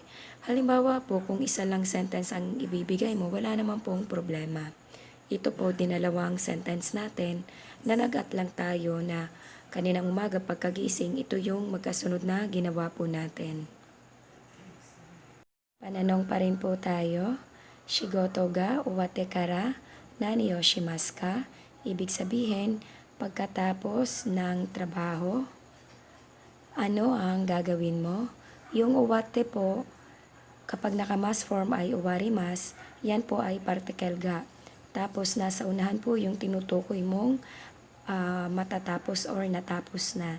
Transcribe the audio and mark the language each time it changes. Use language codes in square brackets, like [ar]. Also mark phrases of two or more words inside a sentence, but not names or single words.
[tl] Halimbawa po, kung isa lang sentence ang ibibigay mo, wala naman pong problema. Ito po, dinalawang sentence natin na nag-at lang tayo na kaninang umaga pagkagising, ito yung magkasunod na ginawa po natin. Pananong pa rin po tayo. [ja] 仕事が終わってから、何をしますか? [tl] Ibig sabihin, pagkatapos ng trabaho, ano ang gagawin mo? Yung uwate po, kapag naka-mas form ay uwarimas, yan po ay particle ga. Tapos nasa unahan po yung tinutukoy mong matatapos or natapos na.